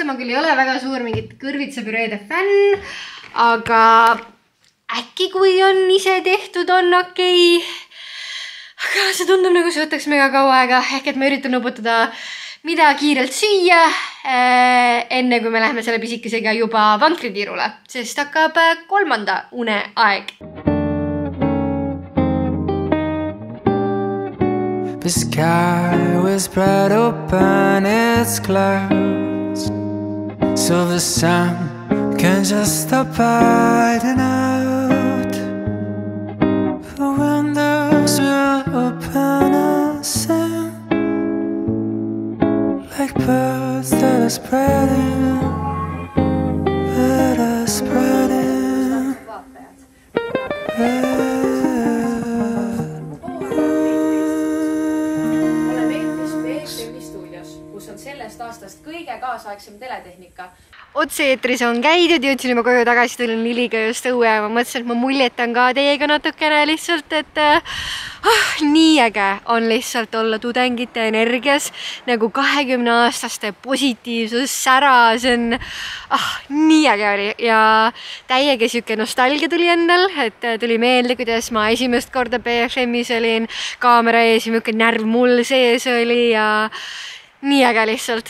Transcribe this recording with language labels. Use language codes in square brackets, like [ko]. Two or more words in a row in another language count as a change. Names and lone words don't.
[et] Ma küll ei ole väga suur mingit kõrvitsapüreede fänn, aga äkki kui on ise tehtud, on okei. Aga see tundub nagu see võtaks mega kaua aega, ehk et ma üritan nuputada mida kiirelt süüa, enne kui me läheme selle pisikesega juba vankritiirule, sest hakkab 3. uneaeg. [en] The sky will spread open its clouds, so the sun can just stop hiding out. The windows will open and sing like birds that are spreading, that are spreading. [et] Sellest aastast kõige kaasaegsem teletehnika. Otse-eetris on käidud, jõudsin juba koju tagasi, tulin Liliga just õue ja ma mõtlesin, et ma muljetan ka teiega natukene lihtsalt, et nii äge on lihtsalt olla tudengite energias, nagu 20-aastaste positiivsus, sära, see on nii äge oli ja täiega siuke nostalgia tuli endal, et tuli meelde, kuidas ma esimest korda BFM-is olin, kaamera ees ja milline närv mul sees oli ja nii äge lihtsalt.